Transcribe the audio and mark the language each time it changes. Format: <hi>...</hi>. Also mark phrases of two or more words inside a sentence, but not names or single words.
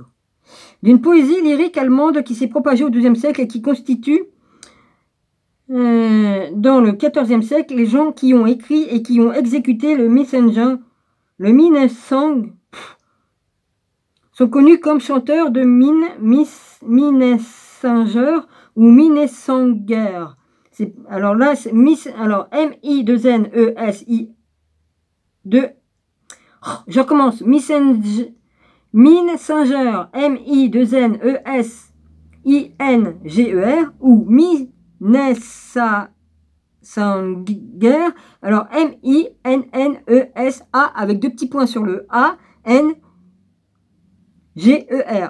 <fr>D'une poésie lyrique allemande qui s'est propagée au XIIe siècle et qui constitue, dans le XIVe siècle, les gens qui ont écrit et qui ont exécuté le Minnesang, sont connus comme chanteurs de Minnesänger ou Minnesänger. Alors là, alors M-I-2-N-E-S-I 2. Oh, je recommence. Minnesänger, M-I-2-N-E-S-I-N-G-E-R ou Minnesänger. Alors M-I-N-N-E-S-A avec deux petits points sur le A, N-G-E-R.</fr>